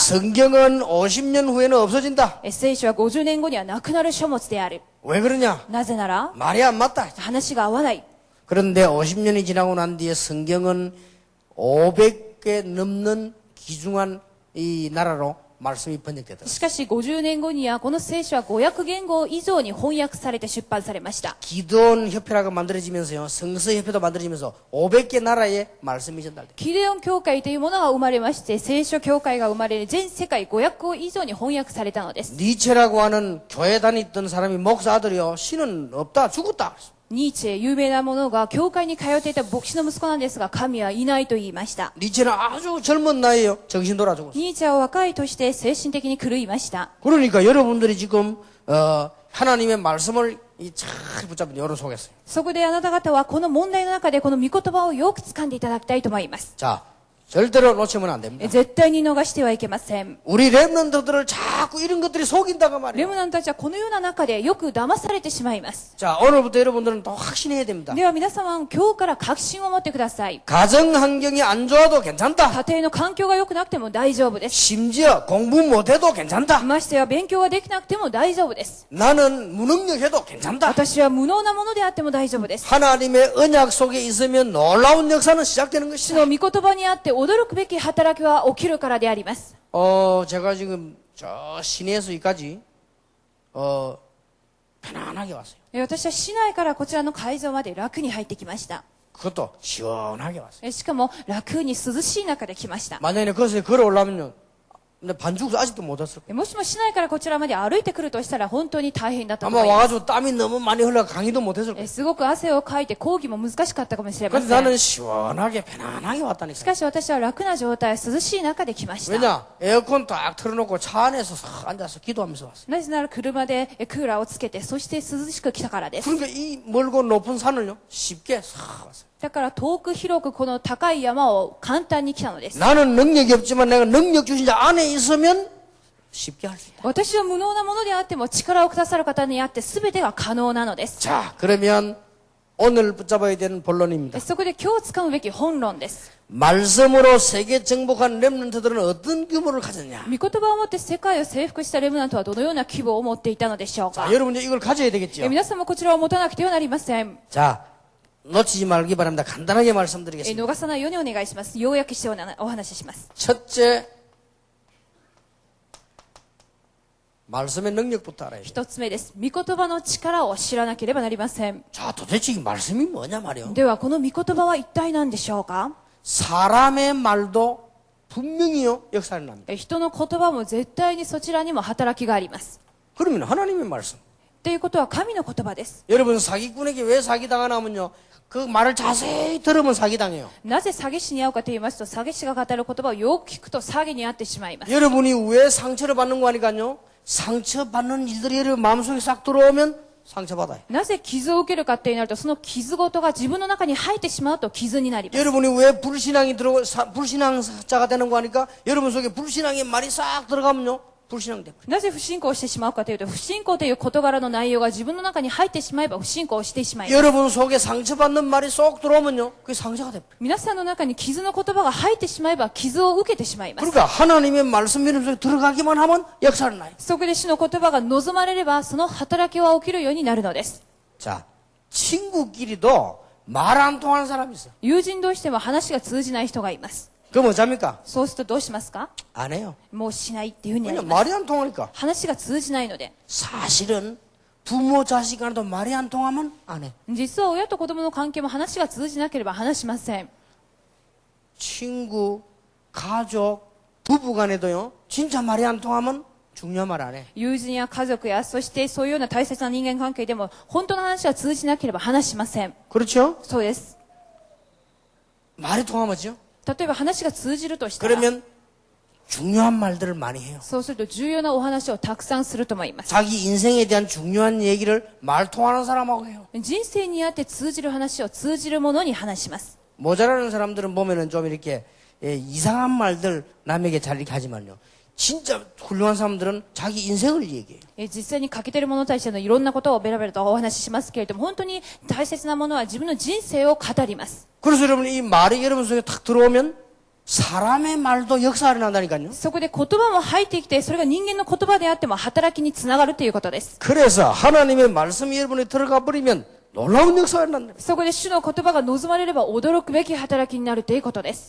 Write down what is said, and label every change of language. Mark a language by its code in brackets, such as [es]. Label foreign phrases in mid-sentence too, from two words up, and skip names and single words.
[ko] 성경은 50년 후에는 없어진다. [ja] 聖書は50年後にはなくなる書物である。 [ko] 왜 그러냐? [ja] なぜなら [ko] 말이 안 맞다. [ja] 話が合わない。 [ko] 그런데 50년이 지나고 난 뒤에 성경은 500개 넘는 귀중한 이 나라로 말씀이 번역되더라. [ja] しかし50年後にはこの聖書は500言語以上に翻訳されて出版されました。 [ko] 기도원 협회라고 만들어지면서요. 성서 협회도 만들어지면서 500개 나라에 말씀이 전달돼. [ja] キデオン教会というものが生まれまして、聖書教会が生まれ、全世界500個以上に翻訳されたのです。 [ko] 니체라고 하는 교회 다니던 사람이 목사 아들이요. 신은 없다. 죽었다. [ja] ニーチェ、有名なものが教会に通っていた牧師の息子なんですが、神はいないと言いました。 [ko] 니체는 아주 젊은 나이에요. 정신 돌아 죽었어. [ja] ニーチェは若いとして精神的に狂いました。 [ko] 그러니까 여러분들이 지금 하나님의 말씀을 잘 붙잡은 여론 속였어요. [ja] そこであなた方はこの問題の中でこの御言葉をよく掴んでいただきたいと思います。 [ko] 자, 절대로 놓치면 안 됩니다. [ja] 絶対に逃してはいけません。 [ko] 우리 렘넌트들을 자꾸 이런 것들이 속인다고 [ja] レ [ko] 말이에요. [ja] ムナントたちはこのような中でよく騙されてしまいます。 [ko] 자, 오늘부터 여러분들은 더 확신해야 됩니다. [ja] では皆様、今日から確信を持ってください。 [ko] 가정 환경이 안 좋아도 괜찮다. [ja] 家庭の環境が良くなくても大丈夫です。 [ko] 심지어 공부 못해도 괜찮다. [ja] ましてや勉強ができなくても大丈夫です。 [ko] 나는 무능력해도 괜찮다. [ja] 私は無能なものであっても大丈夫です。 [ko] 하나님의 언약 속에 있으면 놀라운 역사는 시작되는 [ja] 主の [ko] 것이다. [ja] 御言葉にあって驚くべき働きは起きるからであります。 [ko] 제가 지금 저 시내에서 여기까지 편안하게 왔어요. [ja] 私は市内からこちらの会場まで楽に入ってきました。 [ko] 그것도 시원하게 왔어요. [ja] しかも楽に涼しい中で来ました。 [ko] 만약에 거기서 걸어오려면요. 근데 반죽 아직도 못 왔을 거예요. [ja] もしも市内からこちらまで歩いてくるとしたら本当に大変だったと [ko] 아마 [ja] 思います。 [ko] 와가지고 땀이 너무 많이 흘러 강의도 못했을 거예요. [ja] すごく汗をかいて講義も難しかったかもしれま [ko] 근데 [ja] せん。 [ko] 나는 시원하게 편안하게 [ja] し [ko] 왔다니까. [ja] かし私は楽な状態、涼しい中で来ました。 [ko] 왜냐? 에어컨 딱 틀어놓고 차 안에서 싹 앉아서 기도하면서 왔어요. [ja] なぜなら車でクーラーをつけて、そして涼しく来たからです。 [ko] 그러니까 이 멀고 높은 산을요 쉽게 싹 왔어요. [ja] だから遠く広くこの高い山を簡単に来たのです。 [ko] 나는 능력이 없지만 내가 능력 주신 자 안에 있으면 쉽게 할 수 있다. [ja] 私は無能なものであっても力をくださる方にあって全てが可能なのです。 [ko] 자, 그러면 오늘 붙잡아야 되는 본론입니다. [ja] そこで今日使うべき本論です。 [ko] 말씀으로 세계 정복한 렘넌트들은 어떤 규모를 가졌냐? [ja] 御言葉をもって世界を征服したレムナントはどのような規模を持っていたのでしょうか。 [ko] 자, 여러분 이걸 가져야 되겠죠. [ja] 皆さんもこちらを持たなくてはなりません。 [ko] 자, 놓치지 말기 바랍니다. 간단하게 말씀드리겠습니다. [ja] 逃さないようにお願いします。要約してお話しします。 [ko] 첫째, 말씀의 능력부터 알아야 돼요. [ja] 一つ目です。御言葉の力を知らなければなりません。 [ko] 자, 도대체 이 말씀이 뭐냐 말이요. [ja] ではこの御言葉は一体何でしょうか。 [ko] 사람의 말도 분명히요 역사를 납니다. [ja] 人の言葉も絶対にそちらにも働きがあります。 [ko] 그러면 하나님의 말씀. [ja] ということは神の言葉です。 [ko] 여러분 사기꾼에게 왜 사기당하냐면요. 그 말을 자세히 들으면 사기당해요. [ja] なぜ詐欺師に遭うかと言いますと、詐欺師が語る言葉をよく聞くと詐欺に遭ってしまいます。 [ko] 여러분이 왜 상처를 받는 거니까요. 상처받는 일들이 여러분 마음속에 싹 들어오면 상처받아요. [ja] なぜ傷を受けるかってなると、その傷ごとが自分の中に入ってしまうと傷になります。 [ko] 여러분이 왜 불신앙이 들어오고 불신앙자가 되는 거니까 여러분 속에 불신앙의 말이 싹 들어가면요. 불신앙 돼버려요. [ja] なぜ不信仰をしてしまうかというと、不信仰という事柄の内容が自分の中に入ってしまえば不信仰をしてしまいます。 [ko] 여러분 속에 상처받는 말이 쏙 들어오면요. 그게 상처가 돼버려요. [ja] 皆さんの中に傷の言葉が入ってしまえば傷を受けてしまいます。 [ko] 그러니까 하나님의 말씀 여러분 속에 들어가기만 하면 역사를 나요. [ja] そこで主の言葉が望まれれば、その働きは起きるようになるのです。 [ko] 자, 친구끼리도 말 안 통하는 사람이 있어요. [ja] 友人同士でも話が通じない人がいます。 [ko] 그럼 어쩝니까? [ja] そうするとどうしますか。 [ko] 안 해요. [ja] もうしないっていうふうになり [ko] 그냥 [ja] ます。 [ko] 말이 안 통하니까. [ja] 話が通じないので。 [ko] 사실은 부모 자식 간에도 말이 안 통하면 안 해. [ja] 実は親と子供の関係も話が通じなければ話しません。 [ko] 친구, 가족, 부부 간에도요. 진짜 말이 안 통하면 중요한 말 안 해. [ja] 友人や家族や、そしてそういうような大切な人間関係でも本当の話が通じなければ話しません。 [ko] 그렇죠? [ja] そうです。 [ko] 말이 통하면요. [ja] 例えば話が通じるとしたら、 [ko] 그러면 중요한 말들을 많이 해요. [ja] そうすると重要なお話をたくさんすると思います。 [ko] 자기 인생에 대한 중요한 얘기를 말 통하는 사람하고 해요. [ja] 人生にあって通じる話を通じるものに話します。 [ko] 모자라는 사람들은 보면은 좀 이렇게 이상한 말들 남에게 잘 이렇게 하지만요. 진짜 훌륭한 사람들은 자기 인생을 얘기해요. [ja] 実際に欠けている者たちのいろんなことをベラベラとお話ししますけれども、本当に大切なものは自分の人生を語ります。 [ko] 그래서 여러분 이 말이 여러분 속에 탁 들어오면 사람의 말도 역사를 난다니까요. [ja] そこで言葉も入ってきて、それが人間の言葉であっても働きにつながるということです。 [ko] 그래서 하나님의 말씀이 여러분에 들어가 버리면 놀라운 역사가 난다. [ja] そこで主の言葉が望まれれば驚くべき働きになるということです。